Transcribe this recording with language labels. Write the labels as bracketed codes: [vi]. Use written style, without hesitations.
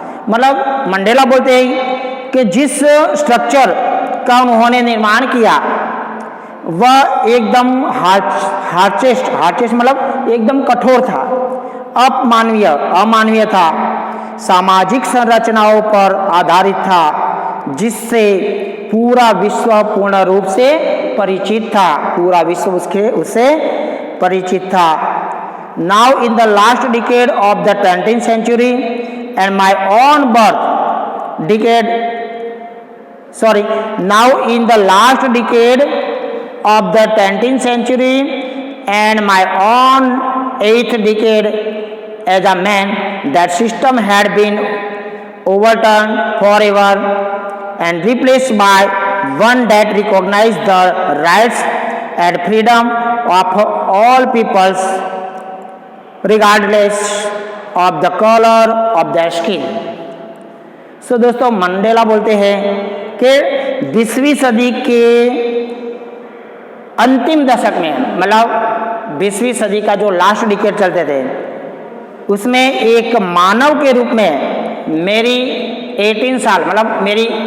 [hi] मतलब मंडेला बोलते हैं कि जिस स्ट्रक्चर का उन्होंने निर्माण किया वह एकदम हार्चेस्ट मतलब एकदम कठोर था, अमानवीय था, सामाजिक संरचनाओं पर आधारित था, जिससे पूरा विश्व पूर्ण रूप से परिचित था, पूरा विश्व उससे परिचित था। [en] Now in the last decade of the 20th century and my own birth decade, now in the last decade of the 20th century and my own 8th decade as a man, that system had been overturned forever and replaced by one that recognized the rights and freedom of all peoples regardless of the color of their skin। [hi] सो दोस्तों Mandela बोलते हैं कि 20वीं सदी के अंतिम दशक में मतलब 20वीं सदी का जो लास्ट डिकेड चलते थे उसमें एक मानव के रूप में मेरी 18 साल मतलब मेरी